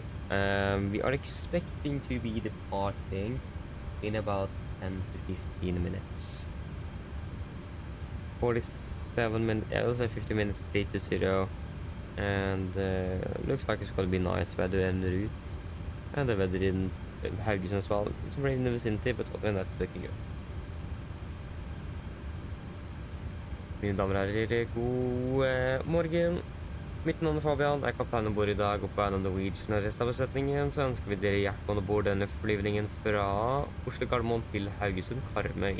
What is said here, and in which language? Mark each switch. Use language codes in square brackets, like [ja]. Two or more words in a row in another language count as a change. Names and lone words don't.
[en] We are expecting to be departing in about 10 to 15 minutes. 47 minutes, yeah, let's say 50 minutes, 3 to 0. And looks like it's gonna be nice weather en route. And the weather in Haugesund as well. Some rain in the vicinity, but other than that, it's looking good. [no] Mine damer og herrer, god morgen. Mitt navn er Fabian, jeg er kaptein om bord i dag, og på en av Norwegian og resten av besetningen, så ønsker vi dere hjertelig om bord denne flyvningen fra Oslo Gardermoen til Haugesund Karmøy.